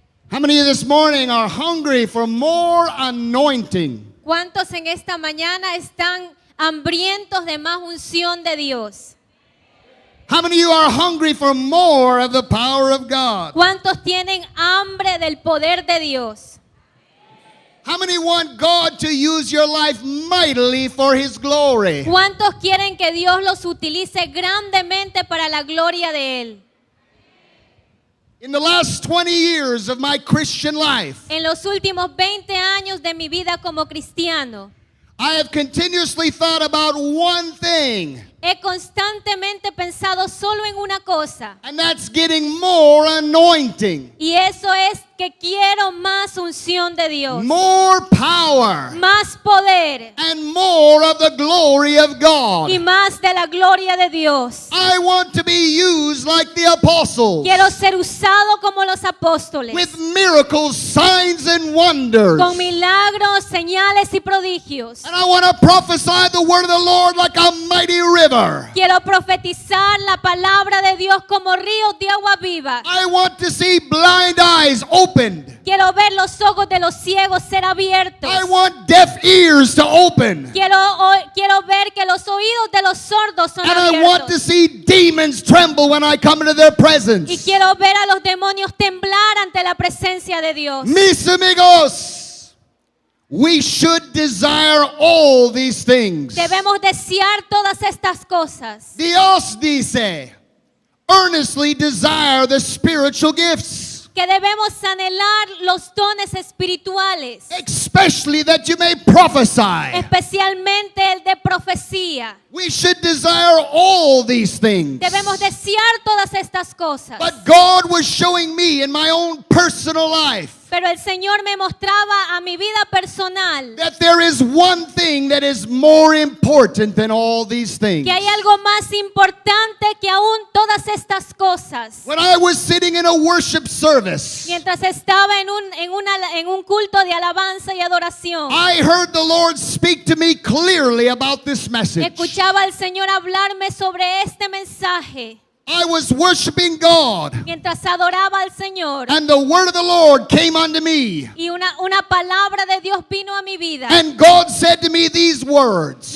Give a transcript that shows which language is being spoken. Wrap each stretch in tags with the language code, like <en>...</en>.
<en>How many of you this morning are hungry for more anointing?</en> <es>¿Cuántos en esta mañana están hambrientos de más unción de Dios?</es> <en>How many of you are hungry for more of the power of God?</en> <es>¿Cuántos tienen hambre del poder de Dios?</es> <en>How many want God to use your life mightily for His glory?</en> <es>¿Cuántos quieren que Dios los utilice grandemente para la gloria de Él?</es> <en>In the last 20 years of my Christian life,</en> <es>En los últimos 20 años de mi vida como cristiano,</es> <en>I have continuously thought about one thing,</en> <es>he constantemente pensado solo en una cosa,</es> <en>and that's getting more anointing,</en> <es>y eso es que quiero más unción de Dios,</es> <en>more power,</en> <es>más poder</es> <en>and more of the glory of God.</en> <es>y más de la gloria de Dios.</es> <en>I want to be used like the apostles,</en> <es>Quiero ser usado como los apóstoles,</es> <en>with miracles, signs, and wonders.</en> <es>con milagros, señales y prodigios.</es> <en>And I want to prophesy the word of the Lord like a mighty river.</en> <es>Quiero profetizar la palabra de Dios como ríos de agua viva.</es> <en>I want to see blind eyes opened.</en> <es>Quiero ver los ojos de los ciegos ser abiertos.</es> <en>I want deaf ears to open.</en> <es>Quiero ver que los oídos de los sordos son</es> <en>And I want to</en> <es>abiertos.</es> <en>see demons tremble when I come into their</en> <es>Y</es> <en>presence.</en> <es>quiero ver a los demonios temblar ante la presencia de Dios. Mis amigos,</es> <en>we should desire all these things.</en> <es>Debemos desear todas estas cosas. Dios dice,</es> <en>earnestly desire the spiritual gifts,</en> <es>Que debemos anhelar los dones espirituales,</es> <en>especially that you may prophesy.</en> <es>especialmente el de profecía.</es> <en>We should desire all these things.</en> <es>Debemos desear todas estas cosas.</es> <en>But God was showing me in my own personal life</en> <es>Pero el Señor me mostraba a mi vida personal</es> <en>that there is one thing that is more important than all these things.</en> <es>que hay algo más importante que aún todas estas cosas.</es> <en>When I was sitting in a worship service,</en> <es>Mientras estaba en un culto de alabanza y adoración,</es> <en>I heard the Lord speak to me clearly about this message.</en> <es>escuchaba al Señor hablarme sobre este mensaje.</es> <en>I was worshiping God,</en> <es>Mientras adoraba al Señor,</es> <en>and the word of the Lord came unto me.</en> <es>y una palabra de Dios vino a mi vida.</es> <en>And God said to me these words:</en>